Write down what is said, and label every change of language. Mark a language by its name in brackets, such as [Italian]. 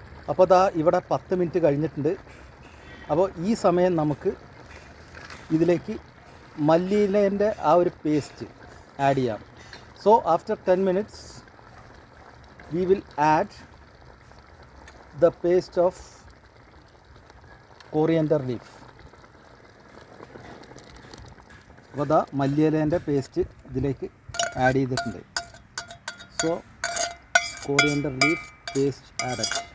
[Malayalam] അപ്പോൾ ദാ ഇവിടെ 10 മിനിറ്റ് കഴിഞ്ഞിട്ടുണ്ട്. അപ്പോൾ ഈ സമയം നമുക്ക് ഇതിലേക്ക് മല്ലിയിലേൻ്റെ ആ ഒരു പേസ്റ്റ് ആഡ് ചെയ്യാം. [English] So after 10 minutes we will add the paste of coriander leaf. [Malayalam] അപ്പോൾ ദാ മല്ലിയിലേൻ്റെ പേസ്റ്റ് ഇതിലേക്ക് ആഡ് ചെയ്തിട്ടുണ്ട്. [English] So coriander leaf paste added.